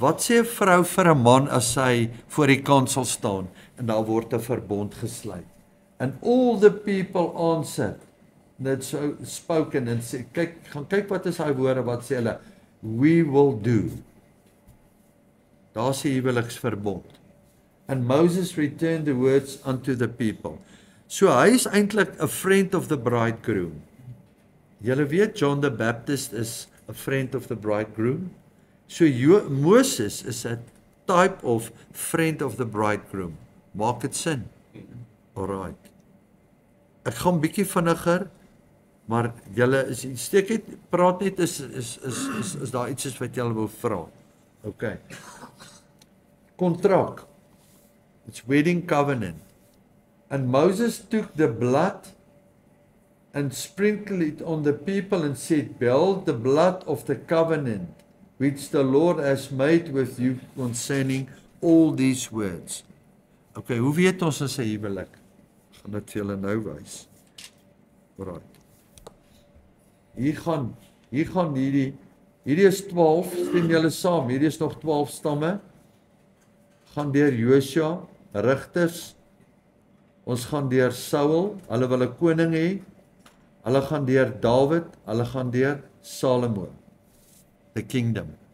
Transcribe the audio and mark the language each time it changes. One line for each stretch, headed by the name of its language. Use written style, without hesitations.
Afrikaans: Wat sê 'n vrou vir 'n man as sy voor die kansel staan en daar word 'n verbond gesluit?
English: And all the people answered, that so spoken,
Afrikaans: en sê, kyk wat is hy woorde, wat sê hulle?
English: We will do.
Afrikaans: Daar is die huweliksverbond.
English: And Moses returned the words unto the people.
Afrikaans: So hy is eintlik
English: a friend of the bridegroom.
Afrikaans: Julle weet
English: John the Baptist is a friend of the bridegroom. So Moses is a type of friend of the bridegroom.
Afrikaans: Maak dit sin? Alright. Ek gaan bietjie vinniger, maar julle steek net, praat net is daar iets wat julle wil vra. Okay. Kontrak.
English: It's wedding covenant. And Moses took the blood and sprinkled it on the people and said, behold the blood of the covenant which the Lord has made with you concerning all these words.
Afrikaans: Okay, hoe weet ons in sy huwelik? Ek gaan dit vir julle nou wys. Alright. Hier gaan hierdie is 12, stem julle saam, hierdie is nog 12 stamme, gaan deur Josua, Rigters, ons gaan deur Saul, hulle wil 'n koning hê, hulle gaan deur Dawid, hulle gaan deur Salomo,
English: the kingdom.